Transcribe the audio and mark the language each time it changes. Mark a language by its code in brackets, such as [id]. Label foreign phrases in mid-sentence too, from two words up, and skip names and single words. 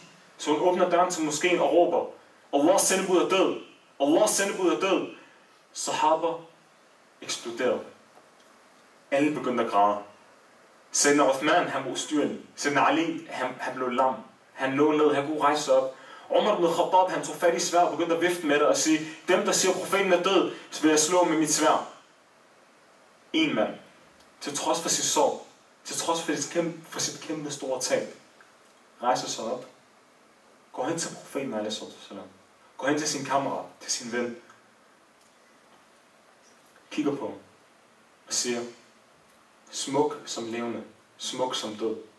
[da] Så hun åbner døren til moskeen og råber, Allahs sendebud er død. Allahs sendebud er død. Sahaba eksploderede. Alle begyndte at græde. Sayyidina Uthman, han var ustyrlig. Sayyidina Ali, han blev lam. Han lå ned, han kunne rejse op. Umar ibn Khattab, han tog fat i sværd og begyndte at vifte med det og sige, dem der siger, profeten er død, så vil jeg slå med mit sværd. En mand, til trods for sit sorg, til trods for sit kæmpe store tab, rejser sig op, går hen til profeten a.s. går hen til sin kammerat, til sin ven, kigger på ham og siger, smuk som levende, smuk som død.